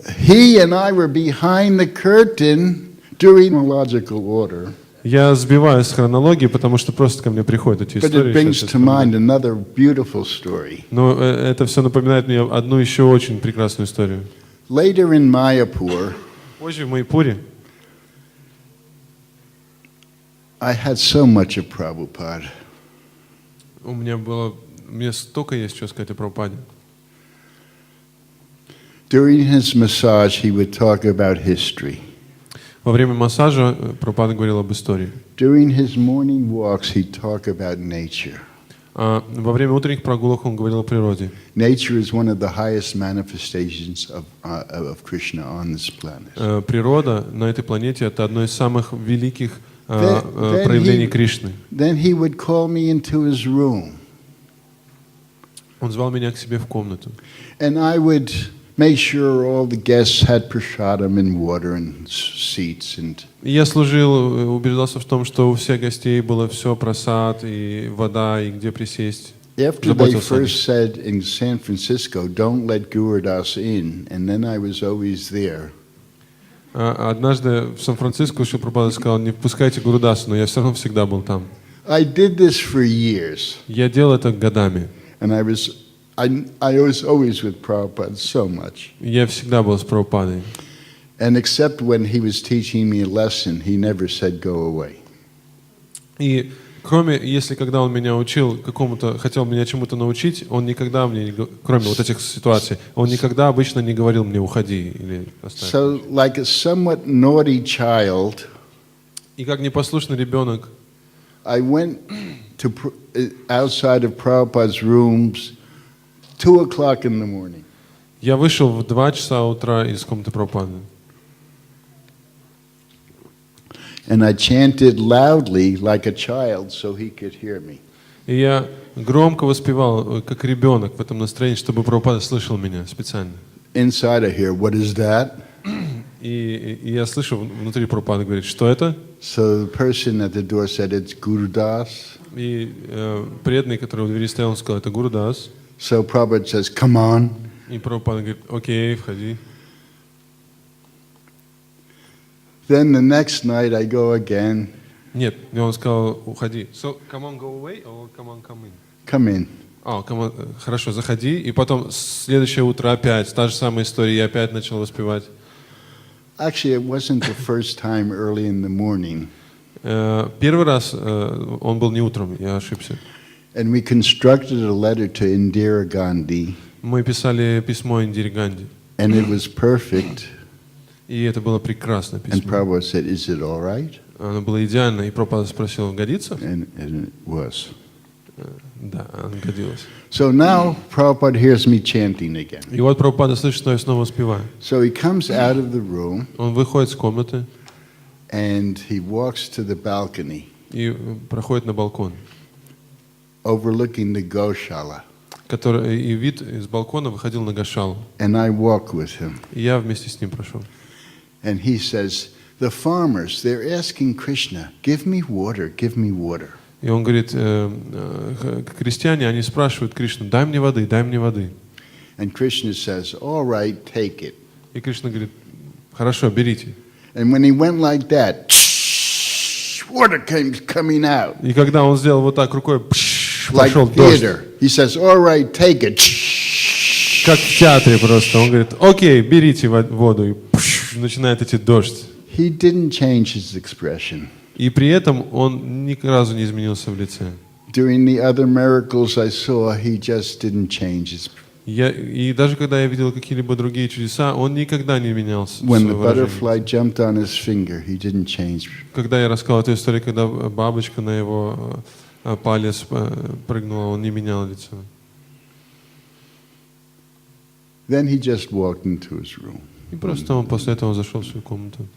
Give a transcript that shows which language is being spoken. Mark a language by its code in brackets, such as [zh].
[en] He and I were behind the curtain during chronological order. [ru] Я сбиваюсь с хронологии, потому что просто ко мне приходят эти [en] But it [ru] истории. [en] brings to mind another beautiful story. [ru] Но это все напоминает мне одну еще очень прекрасную историю. [en] Later in Mayapur, [ru] позже в Майпуре, [en] I had so much of Prabhupada. [ru] мне столько есть что сказать о Прабхупаде. [en] During his massage, he would talk about history. [ru] Во время массажа Прабхупада говорил об истории. [en] During his morning walks, he'd talk about nature. [ru] Во время утренних прогулок он говорил о природе. [en] Nature is one of the highest manifestations of Krishna on this planet. [ru] Природа на этой планете — это одно из самых великих проявлений Кришны. [en] Then he would call me into his room. [ru] Он звал меня к себе в комнату. [en] And I would make sure all the guests had prasadam and water and seats and. [ru] Я служил, убеждался в том, что у всех гостей было все, просад и вода, и где присесть. [en] After they first said in San Francisco, "Don't let Gurudas in," and then I was always there. [ru] Однажды в Сан-Франциско Прабхупада сказал: не впускайте Гурудаса, но я все равно всегда был там. [en] I did this for years. [ru] Я делал это годами. [en] And I was always with Prabhupada so much. [ru] Я всегда был с Прабхупадой. [en] And except when he was teaching me a lesson, he never said go away. [ru] И кроме, если когда он меня учил хотел меня чему-то научить, он никогда мне, кроме вот этих ситуаций, он никогда обычно не говорил мне уходи или оставь. [en] So, like a somewhat naughty child, [ru] и как непослушный ребенок, [en] I went to outside of Prabhupada's rooms 2 o'clock in the morning. [ru] Я вышел в 2 часа утра из комнаты Прабхупады. [en] And I chanted loudly like a child so he could hear me. [ru] И я громко воспевал, как ребенок, в этом настроении, чтобы Прабхупада слышал меня специально. [en] Inside I hear, what is that? [ru] И я слышу, внутри Прабхупада говорит, что это? [en] So the person at the door said, it's Gurudas. [ru] И преданный, который у двери стоял, он сказал, это Гурудас. [en] So Prabhupada says, come on. [ru] И Прабхупада говорит, окей, входи. [en] Then the next night I go again. [ru] Нет, и он сказал, уходи. [en] So, come on, go away, or come on, come in? Come in. Come on, [ru] хорошо, заходи. И потом следующее утро опять, та же самая история, я опять начал воспевать. [en] Actually, it wasn't the first time early in the morning. [ru] Первый раз он был не утром, я ошибся. [en] And we constructed a letter to Indira Gandhi. [ru] Мы писали письмо Индире Ганди. [en] And it was perfect. [ru] И это было прекрасное [en] And [ru] письмо. [en] Prabhupada said, is it all right? [ru] Оно было идеально, и Прабхупада спросил, годится? [en] And it was. [ru] Да, оно годилось. [en] So now Prabhupada hears me chanting again. [ru] И вот Прабхупада слышит, что я снова воспеваю. [en] So he comes out of the room. [ru] Он выходит с комнаты. [en] And he walks to the balcony. [ru] И проходит на балкон. [en] Overlooking the Goshala. [ru] И вид из балкона выходил на Гошалу. [en] And I walk with him. [ru] И я вместе с ним прошел. [en] And he says, the farmers, they're asking Krishna, give me water, give me water. [ru] И он говорит, крестьяне, они спрашивают Кришну, дай мне воды, дай мне воды. [en] And Krishna says, all right, take it. [ru] И Кришна говорит, хорошо, берите. [en] And when he went like that, water came coming out. [ru] И когда он сделал вот так рукой, [en] Like [ru] пошел дождь. [en] theater. He says, all right, take it. [ru] Как в театре просто. Он говорит, окей, берите воду. И начинает идти дождь. [en] He didn't change his expression. [ru] И при этом он ни разу не изменился в лице. [en] During the other miracles I saw, he just didn't change his. [ru] И даже когда я видел какие-либо другие чудеса, он никогда не менялся. [en] When the [ru] свое выражение. [en] butterfly jumped on his finger, he didn't change. [ru] Когда я рассказал эту историю, когда бабочка на его палец прыгнула, он не менял лицо. [en] Then he just walked into his room. [ru] И просто он после этого зашел в свою комнату.